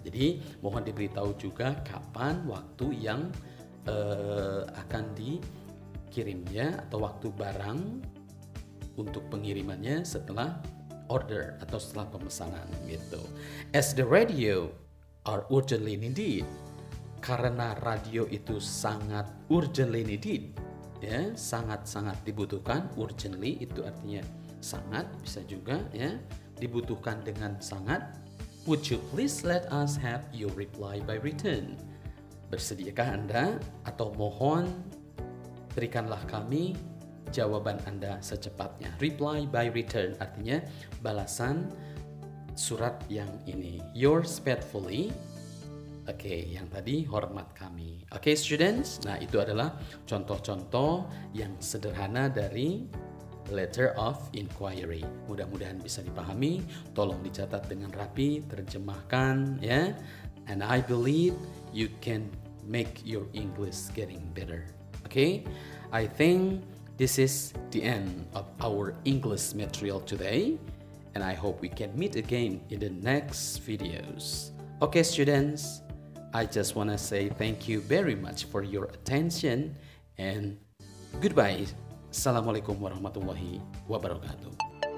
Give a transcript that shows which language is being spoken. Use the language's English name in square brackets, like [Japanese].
[Indonesian] Jadi mohon diberitahu juga kapan waktu yang akan dikirimnya atau waktu barang untuk pengirimannya setelah order atau setelah pemesanan gitu. [English] As the radio are urgently needed, [Indonesian] karena radio itu sangat urgently needed ya, sangat-sangat dibutuhkan. Urgently itu artinya sangat, bisa juga ya, dibutuhkan dengan sangat. [English] Would you please let us have your reply by return? [Indonesian] Bersediakah Anda atau mohon berikanlah kami jawaban Anda secepatnya. Reply by return artinya balasan surat yang ini. [English] Yours faithfully. [Indonesian] Oke, yang tadi hormat kami. Oke, students. Nah, itu adalah contoh-contoh yang sederhana dari letter of inquiry. Mudah-mudahan bisa dipahami. Tolong dicatat dengan rapi, terjemahkan ya. [English] And I believe you can make your English getting better. Okay? I think this is the end of our English material today. And I hope we can meet again in the next videos. Okay, students. I just want to say thank you very much for your attention and goodbye. [Arabic] Assalamualaikum warahmatullahi wabarakatuh.